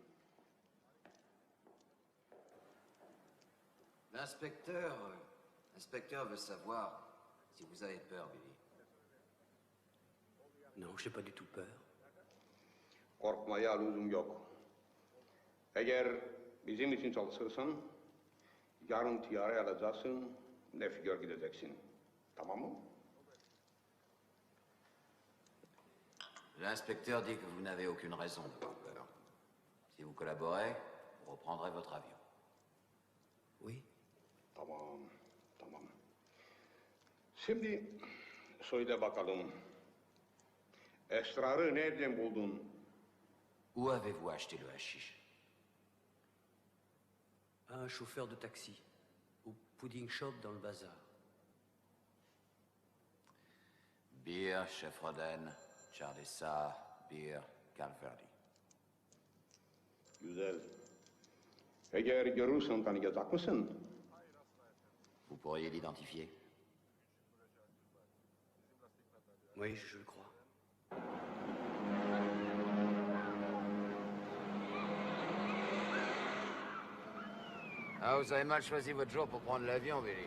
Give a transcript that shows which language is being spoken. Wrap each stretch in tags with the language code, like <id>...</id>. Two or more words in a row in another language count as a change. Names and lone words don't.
<fr>L'inspecteur veut savoir si vous avez peur, Billy. Non, j'ai pas du tout peur.</fr> <tr>Korkmaya lüzum yok. Eğer bizim için çalışırsan, yarın tiyare alacaksın, ne figür gideceksin. Tamam mı?</tr> <fr>L'inspecteur dit que vous n'avez aucune raison d'avoir peur. Si vous collaborez, vous reprendrez votre avion. Oui.</fr> <tr>Tamam, tamam. Şimdi söyle bakalım. Esrarı nereden buldun?</tr> <fr>Où avez-vous acheté le hashish? Un chauffeur de taxi. Au</fr> <en>pudding shop</en> <fr>dans le bazar. Beer, Chef Roden, Chardessa, Beer, Calverdi.</fr> <tr>Güzel. Eğer görürsen tanıyacak mısın?</tr> <fr>Vous pourriez l'identifier? Oui, je le crois. Ah, vous avez mal choisi votre jour pour prendre l'avion, Billy.</fr>